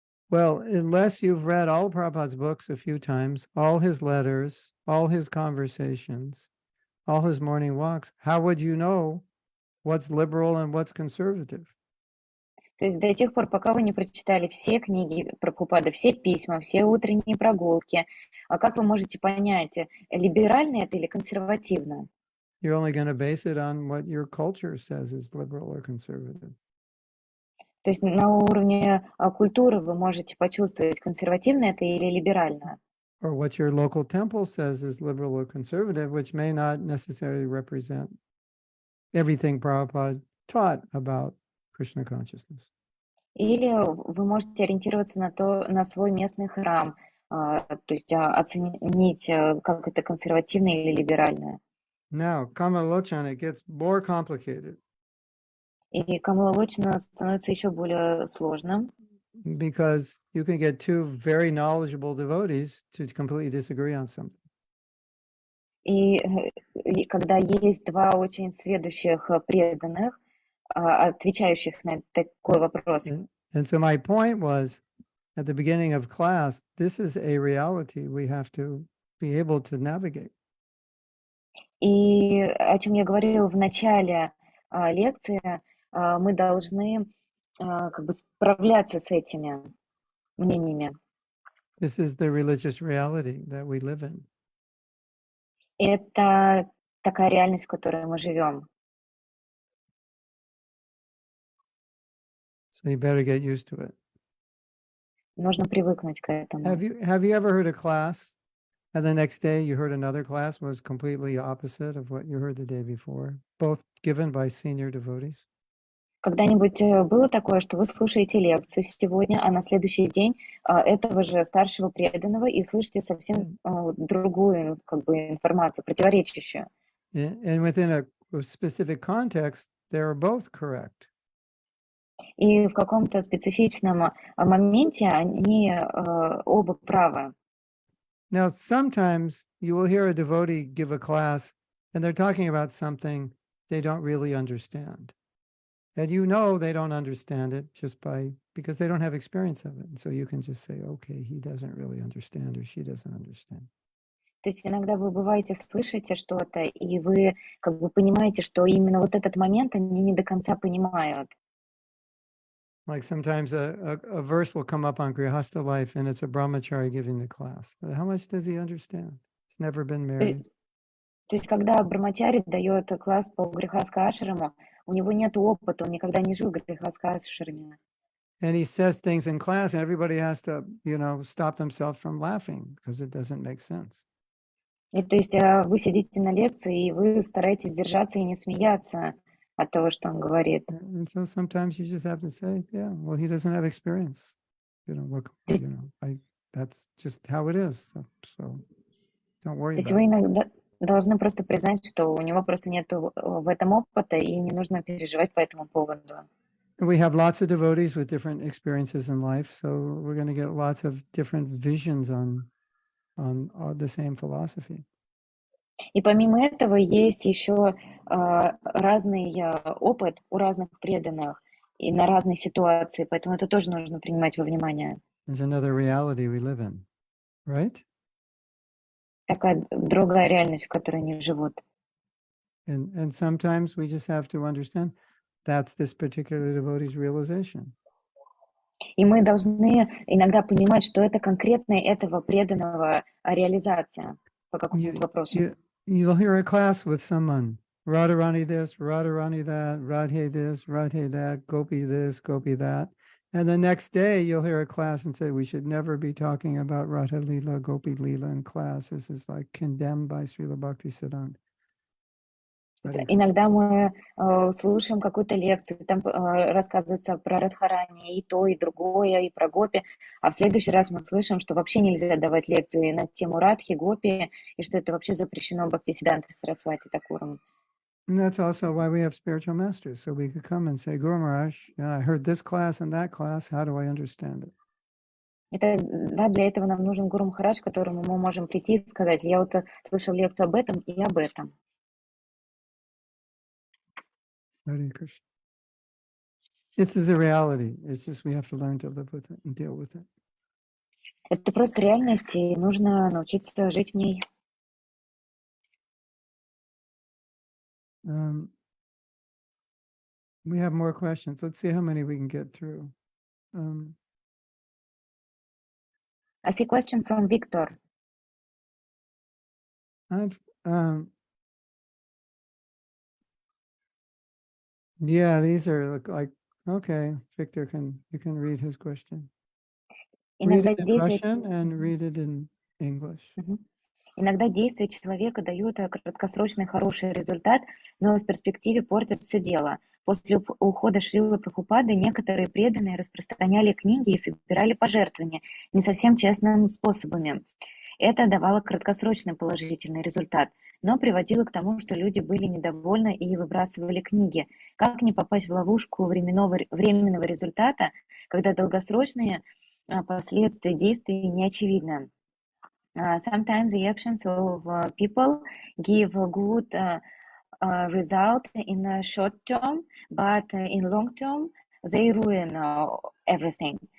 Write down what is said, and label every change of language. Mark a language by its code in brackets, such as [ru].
[en] Well, unless you've read all Prabhupada's books a few times, all his letters, all his conversations, all his morning walks, how would you know what's liberal and what's conservative? [ru] То есть до тех пор, пока вы не прочитали все книги Прабхупады, все письма, все утренние прогулки, как вы можете понять, либерально это или консервативно? [en] You're only going to base it on what your culture says is liberal or conservative. [ru] То есть на уровне культуры вы можете почувствовать, консервативно это или либерально. [en] Or what your local temple says is liberal or conservative, which may not necessarily represent everything Prabhupada taught about Krishna consciousness. [ru] Или вы можете ориентироваться на свой местный храм, то есть оценить, как это консервативно или либерально. [en] Now, Kamalochan, it gets more complicated. [ru] И Камала Лочина становится еще более сложным. [en] because you can get two very knowledgeable devotees to completely disagree on something. [ru] И когда есть два очень сведущих преданных, отвечающих на такой вопрос. [en] And so my point was, at the beginning of class, this is a reality we have to be able to navigate. [ru] И о чем я говорила в начале лекции, мы должны как бы справляться с этими мнениями. [en] This is the religious reality that we live in. [ru] Это такая реальность, в которой мы живем. [en] So you better get used to it. [ru] Нужно привыкнуть к этому. [en] Have you ever heard a class and the next day you heard another class was completely opposite of what you heard the day before, both given by senior devotees? [ru] Когда-нибудь было такое, что вы слушаете лекцию сегодня, а на следующий день этого же старшего преданного и слышите совсем другую как бы информацию, противоречащую? [en] And within a specific context, they are both correct. [ru] И в каком-то специфичном моменте они оба правы. [en] Now, sometimes you will hear a devotee give a class and they're talking about something they don't really understand. And you know they don't understand it just because they don't have experience of it. And so you can just say, okay, he doesn't really understand or she doesn't understand. [ru] То есть иногда вы бываете, слышите что-то, и вы как бы понимаете, что именно вот этот момент они не до конца понимают. [en] Like sometimes a verse will come up on Grihastha life and it's a brahmachari giving the class. How much does he understand? He's never been married. [ru] То есть когда брамачари дает класс по грехаска ашраму, у него нет опыта, он никогда не жил в грехаска ашраме. [en] And he says things in class and everybody has to, stop themselves from laughing because it doesn't make sense. [ru] И то есть вы сидите на лекции, и вы стараетесь держаться и не смеяться от того, что он говорит. [en] And so sometimes you just have to say, yeah, well, he doesn't have experience. That's just how it is. So don't worry [ru] То есть [en] about [ru] вы [en] it. [ru] иногда должны просто признать, что у него просто нет в этом опыта, и не нужно переживать по этому поводу. [en] We have lots of devotees with different experiences in life, so we're going to get lots of different visions on the same philosophy. [ru] И помимо этого есть еще разный опыт у разных преданных и на разные ситуации, поэтому это тоже нужно принимать во внимание. [en] There's another reality we live in, right? [ru] Такая другая реальность, в которой они живут. [en] And sometimes we just have to understand that's this particular devotee's realization. [ru] И мы должны иногда понимать, что это конкретно этого преданного реализация по какому-то вопросу. [en] You'll hear a class with someone, Radharani this, Radharani that, Radhe this, Radhe that, Gopi this, Gopi that. And the next day you'll hear a class and say, we should never be talking about Radha Leela, Gopi Leela in class. This is like condemned by Srila Bhaktisiddhanta. [ru] Иногда мы слушаем какую-то лекцию, там рассказывается про Радхарани, и то, и другое, и про Гопи, а в следующий раз мы слышим, что вообще нельзя давать лекции на тему Радхи, Гопи, и что это вообще запрещено Бхактисиддхантой Сарасвати Такуром. [en] And that's also why we have spiritual masters, so we could come and say, Guru Maharaj, I heard this class and that class, how do I understand it? [ru] Для этого нам нужен Гуру Махарадж, к которому мы можем прийти и сказать, я вот слышал лекцию об этом и об этом. [en] Hare Krishna. This is a reality. It's just we have to learn to live with it and deal with it. [ru] Это просто реальность, и нужно научиться жить в ней. [en] We have more questions. Let's see how many we can get through. I see a question from Victor. Yeah, these are like, okay, Victor, you can read his question. Read it in Russian and read it in English. [ru] Иногда действия человека дают краткосрочный хороший результат, но в перспективе портят все дело. После ухода Шрилы Прабхупады некоторые преданные распространяли книги и собирали пожертвования не совсем честными способами. Это давало краткосрочный положительный результат. но приводило к тому, что люди были недовольны и выбрасывали книги. Как не попасть в ловушку временного результата, когда долгосрочные последствия действий не очевидны? [en] Sometimes the actions of people give a good result in a short term, but in long term they ruin everything.